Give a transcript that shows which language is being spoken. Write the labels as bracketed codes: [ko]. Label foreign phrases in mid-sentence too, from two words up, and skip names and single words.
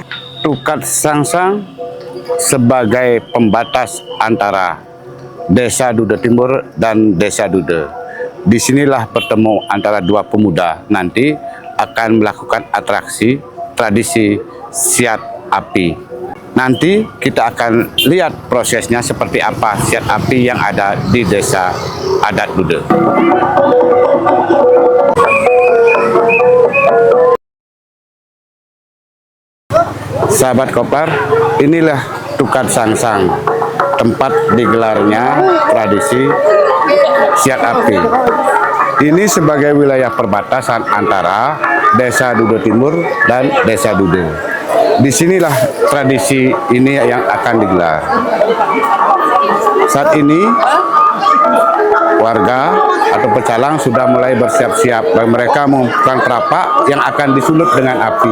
[id] Tukat Sangsang sebagai pembatas antara Desa Dude Timur dan Desa Dude. Disinilah bertemu antara dua pemuda nanti akan melakukan atraksi tradisi siat api. Nanti kita akan lihat prosesnya seperti apa siat api yang ada di Desa Adat Dude. Sahabat Koplar, inilah Tukat Sangsang, tempat digelarnya tradisi siat api. Ini sebagai wilayah perbatasan antara Desa Dude Timur dan Desa Dude. Disinilah tradisi ini yang akan digelar. Saat ini warga atau pecalang sudah mulai bersiap-siap dan mereka mengumpulkan perapak yang akan disulut dengan api.